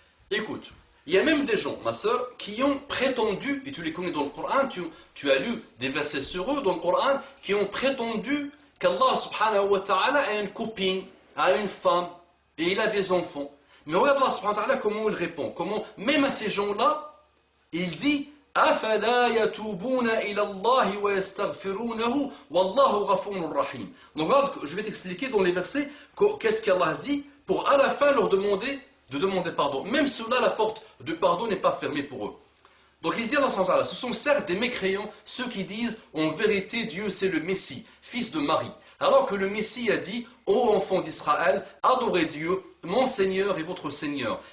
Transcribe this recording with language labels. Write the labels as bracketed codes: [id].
[fr] Écoute, il y a même des gens, ma soeur, qui ont prétendu, et tu les connais dans le Coran, tu as lu des versets sur eux dans le Coran, qui ont prétendu qu'Allah subhanahu wa ta'ala a une copine, a une femme, et il a des enfants. Mais regarde Allah subhanahu wa ta'ala comment il répond. Comment, même à ces gens-là, il dit [ar] أَفَلَا يَتُوبُونَ إِلَى اللَّهِ وَيَسْتَغْفِرُونَهُ وَاللَّهُ غَفُورٌ رَحِيمٌ. [fr] Donc regarde, je vais t'expliquer dans les versets qu'est-ce qu'Allah dit pour à la fin leur demander pardon. Même ceux-là, la porte de pardon n'est pas fermée pour eux. Donc il dit Allah subhanahu wa ta'ala, ce sont certes des mécréants, ceux qui disent en vérité Dieu c'est le Messie, fils de Marie. Alors que le Messie a dit, ô enfants d'Israël, adorez Dieu, mon Seigneur et votre Seigneur.